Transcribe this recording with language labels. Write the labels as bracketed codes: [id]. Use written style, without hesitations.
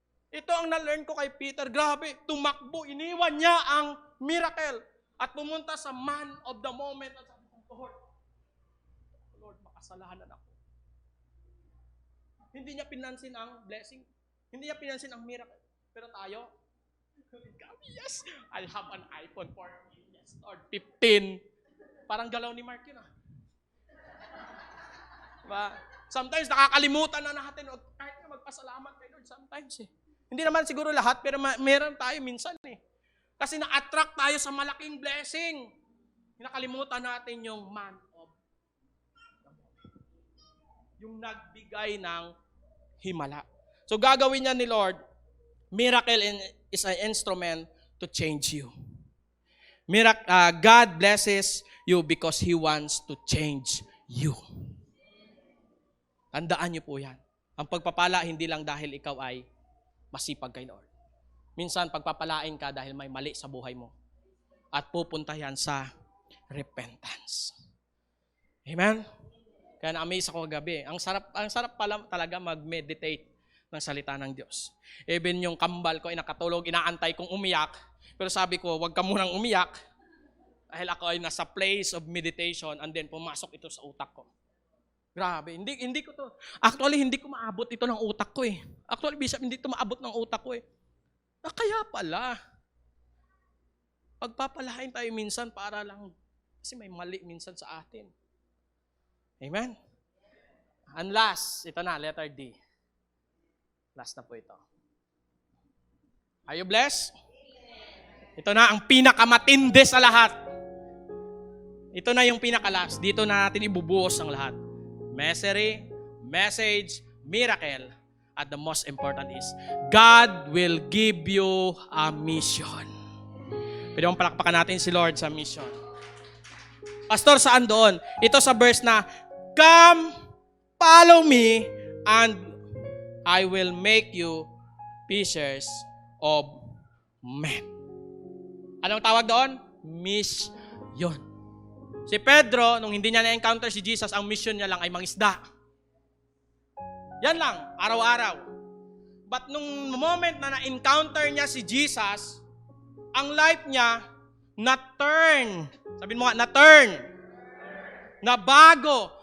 [tl] Ito ang na-learn ko kay Peter. Grabe, tumakbo, iniwan niya ang miracle at pumunta sa [en] man of the moment [tl] at sabi ko, Lord, makasalanan ako. Hindi niya pinansin ang blessing. Hindi niya pinansin ang miracle. Pero tayo, [en] yes, I'll have an iPhone 14, yes, or 15. [tl] Parang galaw ni Mark yun Diba? Sometimes nakakalimutan na natin, kahit na magpasalamat kay Lord sometimes Hindi naman siguro lahat, pero meron tayo minsan Kasi na-attract tayo sa malaking blessing. Nakalimutan natin yung [en] man of the moment. [tl] Yung nagbigay ng himala. So gagawin niya ni Lord, [en] miracle is an instrument to change you. God blesses you because He wants to change you. [tl] Tandaan niyo po yan. Ang pagpapala, hindi lang dahil ikaw ay masipag kay Lord. Minsan, pagpapalain ka dahil may mali sa buhay mo. At pupunta yan sa repentance. Amen? Kaya na-amaze ako kagabi. Ang sarap pala talaga mag-meditate ng salita ng Diyos. Even yung kambal ko ay nakatulog, inaantay kong umiyak. Pero sabi ko, huwag ka munang umiyak. Dahil ako ay nasa place of meditation and then pumasok ito sa utak ko. Grabe, hindi ko to. Actually, hindi ko maabot ito ng utak ko eh. Actually, Bishop, hindi ito maabot ng utak ko eh. Kaya pala, pagpapalain tayo minsan para lang, kasi may mali minsan sa atin. Amen? [en] And last, [tl] ito na, [en] letter D. [tl] Last na po ito. [en] Are you blessed? [tl] Ito na ang pinakamatindi sa lahat. Ito na yung pinaka-last. Dito na natin ibubuhos ang lahat. [en] Message, miracle, at the most important is, God will give you a mission. [tl] Pwede mong palakpakan natin si Lord sa mission. Pastor, saan doon? Ito sa verse na, [en] come, follow me, and I will make you fishers of men. [tl] Anong tawag doon? Mission. Si Pedro, nung hindi niya na-encounter si Jesus, ang mission niya lang ay mangisda. Yan lang, araw-araw. But nung moment na na-encounter niya si Jesus, ang life niya na-turn. Sabihin mo nga, na-turn. Nabago.